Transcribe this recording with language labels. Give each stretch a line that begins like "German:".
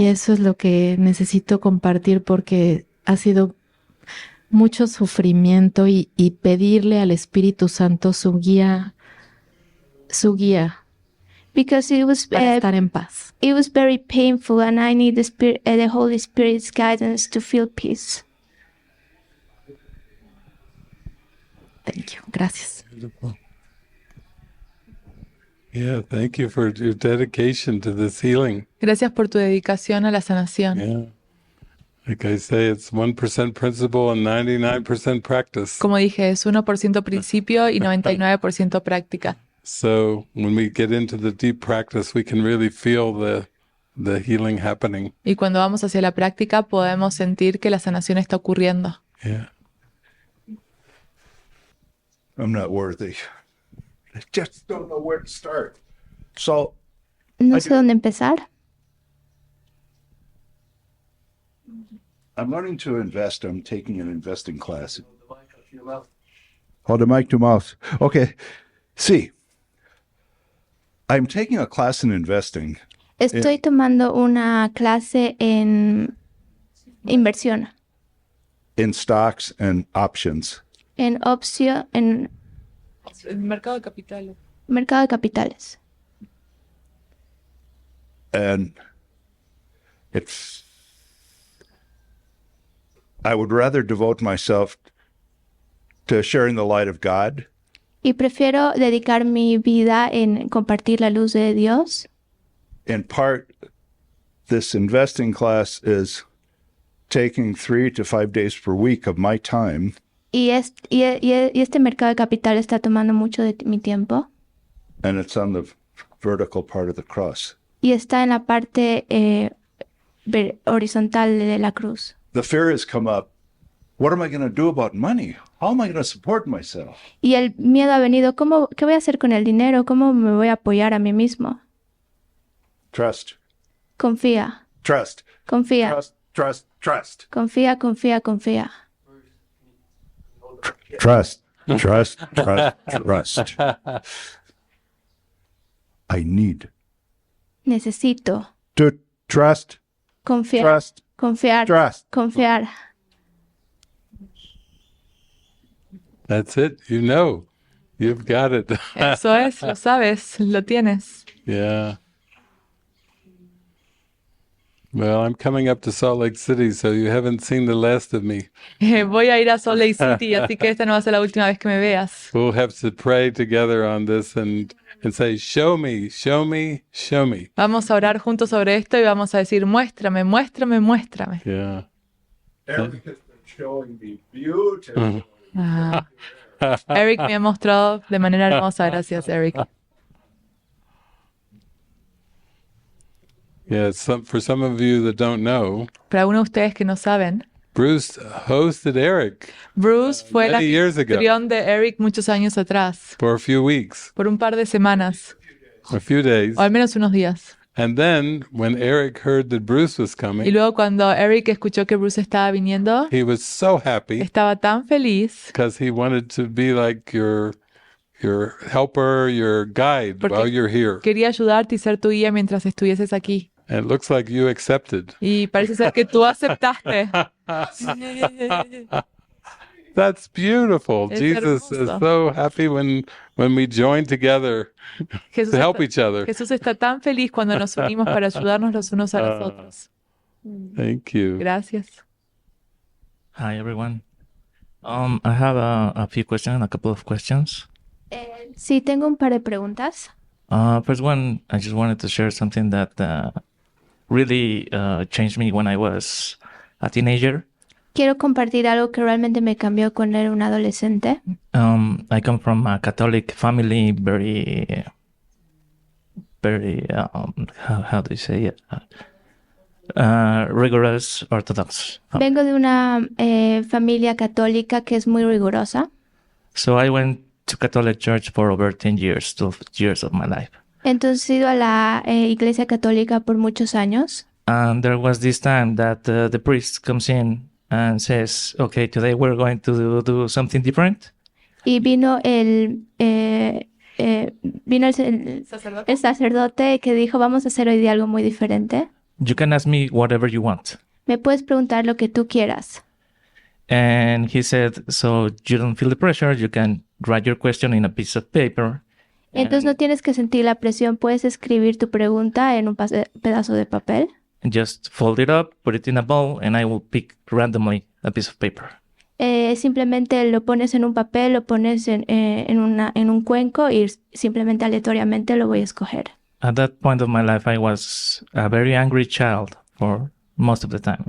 Spanish: Y eso es lo que necesito compartir, porque ha sido mucho sufrimiento y pedirle al Espíritu Santo su guía,
English: because it was
Spanish: para estar en paz.
English: It was very painful, and I need the Holy Spirit's guidance to feel peace. Thank you.
Spanish: Gracias.
English: Beautiful. Yeah, thank you for your dedication to this healing.
Spanish: Gracias por tu dedicación a la sanación.
English: Yeah. Like I say, it's 1% principle and 99% practice.
Spanish: Como dije, es 1% principio y 99% práctica.
English: So when we get into the deep practice, we can really feel the healing happening.
Spanish: Y cuando vamos hacia la práctica, podemos sentir que la sanación está ocurriendo.
English: Yeah. I'm not worthy. I just don't know where to start. So,
Spanish: No sé dónde empezar.
English: I'm learning to invest. I'm taking an investing class. Hold the mic to mouth. Okay. See, I'm taking a class in investing.
Spanish: Estoy tomando una clase en inversión,
English: In stocks and options.
Spanish: en opción, en El mercado de capitales. mercado de capitales.
English: And I would rather devote myself to sharing the light of God.
Spanish: Y prefiero dedicar mi vida en compartir la luz de Dios.
English: In part, this investing class is taking 3 to 5 days per week of my time.
Spanish: Y este mercado de capital está tomando mucho de mi tiempo.
English: And it's on the vertical part of the cross.
Spanish: Y está en la parte horizontal de la cruz.
English: The fear has come up. What am I going to do about money? How am I going to support myself?
Spanish: Y el miedo ha venido. ¿Qué voy a hacer con el dinero? ¿Cómo me voy a apoyar a mí mismo?
English: Trust.
Spanish: Confía.
English: Trust.
Spanish: Confía.
English: Trust. Trust. Trust.
Spanish: Confía, confía, confía.
English: Trust. Trust. Trust. Trust. I need
Spanish: Necesito
English: to trust.
Spanish: confiar.
English: Trust.
Spanish: Confiar.
English: Trust.
Spanish: Confiar.
English: That's it. You know. You've got it.
Spanish: Eso es, lo sabes, lo tienes.
English: Yeah. Well, I'm coming up to Salt Lake City, so you haven't seen the last of me.
Spanish: Voy a ir a Salt Lake City, así que esta no va a ser la última vez que me veas.
English: We'll have to pray together on this and say, show me, show me, show me.
Spanish: Vamos a orar juntos sobre esto y vamos a decir, muéstrame, muéstrame, muéstrame.
English: Yeah. Eric has been showing me beautiful.
Spanish: Ah. Erik me ha mostrado de manera hermosa. Gracias, Erik.
English: Yeah, for some of you that don't know,
Spanish: Para algunos de ustedes que no saben,
English: Bruce hosted Erik
Spanish: Bruce fue el
English: many years ago
Spanish: anfitrión de Erik muchos años atrás,
English: for a few weeks,
Spanish: por un par de semanas,
English: a few days.
Spanish: o al menos unos días.
English: And then when Erik heard that Bruce was
Spanish: Y
English: coming,
Spanish: luego cuando Erik escuchó que Bruce estaba viniendo,
English: he was so happy
Spanish: estaba tan feliz
English: because he wanted to be like your helper, your guide while you're here.
Spanish: quería ayudarte y ser tu guía mientras estuvieses aquí.
English: And it looks like you accepted.
Spanish: Y parece ser que tú aceptaste.
English: That's beautiful.
Spanish: Es
English: Jesus is
Spanish: hermoso.
English: so happy when we join together to help each other.
Spanish: Jesús está tan feliz cuando nos unimos para ayudarnos los unos a los otros.
English: Thank you.
Spanish: Gracias.
English: Hi, everyone. I have a few questions, a couple of questions.
Spanish: Sí, tengo un par de preguntas.
English: First one, I just wanted to share something that really changed me when I was a teenager.
Spanish: Quiero compartir algo que realmente me cambió cuando era un adolescente.
English: I come from a Catholic family, very very how do you say it? Rigorous Orthodox.
Spanish: Vengo de una familia católica que es muy rigurosa.
English: So I went to Catholic Church for over 10 years, 12 years of my life.
Spanish: Entonces he ido a la iglesia católica por muchos años.
English: And there was this time that the priest comes in and says, okay, today we're going to do something different.
Spanish: Y vino el sacerdote que dijo, vamos a hacer hoy día algo muy diferente.
English: You can ask me whatever you want.
Spanish: Me puedes preguntar lo que tú quieras.
English: And he said, so you don't feel the pressure, you can write your question in a piece of paper.
Spanish: Entonces no tienes que sentir la presión, puedes escribir tu pregunta en un pedazo de papel.
English: And just fold it up, put it in a bowl, and I will pick randomly a piece of paper.
Spanish: Simplemente lo pones en un papel, lo pones en un cuenco y simplemente aleatoriamente lo voy a escoger.
English: At that point of my life, I was a very angry child for most of the time.